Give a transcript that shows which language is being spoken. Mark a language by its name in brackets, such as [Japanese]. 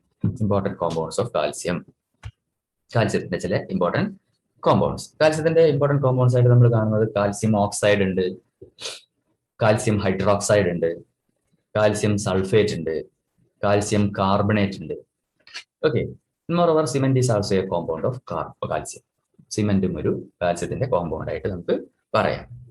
[English] Important compounds of calcium. [Malayalam] കാൽസ്യത്തിന്റെ ചില important compounds. കാൽസ്യത്തിന്റെ important compounds ആയിട്ട് നമ്മൾ കാണുന്നത് കാൽസ്യം ഓക്സൈഡ് ഉണ്ട്, കാൽസ്യം ഹൈഡ്രോക്സൈഡ് ഉണ്ട്, കാൽസ്യം സൾഫേറ്റ് ഉണ്ട്, കാൽസ്യം കാർബണേറ്റ് ഉണ്ട്. [English] Okay, moreover cement is also a compound of calcium. [Malayalam] സിമെന്റും ഒരു കാൽസ്യത്തിന്റെ കോമ്പൗണ്ട് ആയിട്ട് നമുക്ക് പറയാം.